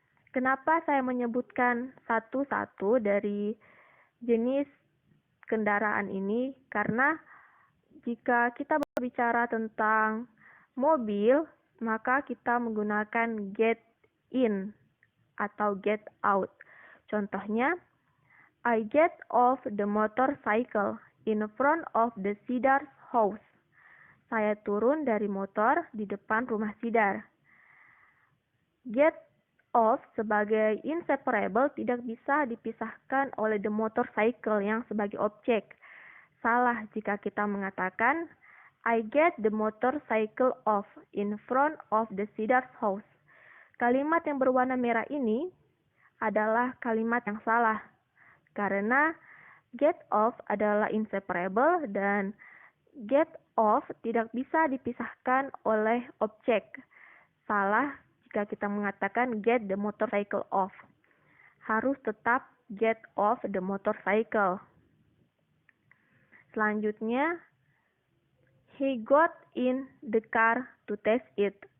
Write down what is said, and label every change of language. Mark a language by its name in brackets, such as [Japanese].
[Indonesian] Kenapa saya menyebutkan satu-satu dari jenis kendaraan ini? Karena jika kita berbicara tentang mobil, maka kita menggunakan get in atau get out. [English] Contohnya, I get off the motorcycle in front of the Sidar's house. [Indonesian] Saya turun dari motor di depan rumah Sidar. Get off sebagai inseparable tidak bisa dipisahkan oleh the motorcycle yang sebagai objek. Salah jika kita mengatakan [English] I get the motorcycle off in front of the Sidar's house. [Indonesian] Kalimat yang berwarna merah ini adalah kalimat yang salah karena get off adalah inseparable dan get off tidak bisa dipisahkan oleh objek. Salah jika kita mengatakan [English] get the motorcycle off. [Indonesian] Harus tetap [English] get off the motorcycle. Selanjutnya, he got in the car to test it.